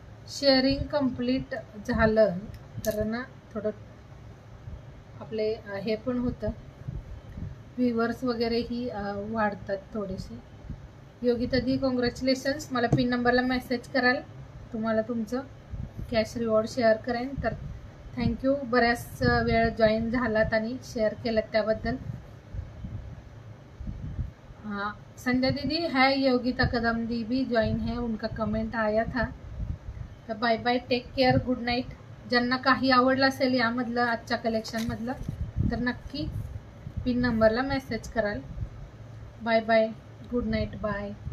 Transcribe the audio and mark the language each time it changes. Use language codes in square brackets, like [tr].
[mr] Sharing complete झालं तर ना थोडं आपले हे पण होतं, व्ह्यूवर्स वगैरेही वाढतात थोडेसे. योगिता दी कॉंग्रॅच्युलेशन्स. मला पिन नंबरला मेसेज कराल, तुम्हाला तुमचं कॅश रिवॉर्ड शेअर करेन. तर थँक्यू, बऱ्याच वेळ जॉईन झालात आणि शेअर केलं त्याबद्दल. [hi] हाँ संजय दीदी है, योगिता कदम दी भी जॉईन है, उनका कमेंट आया था. [en] तर bye bye, take care, good night. [mr] ज्यांना काही आवडलं असेल यामधलं आजच्या कलेक्शनमधलं तर नक्की पिन नंबरला मेसेज कराल. Bye bye, good night, bye.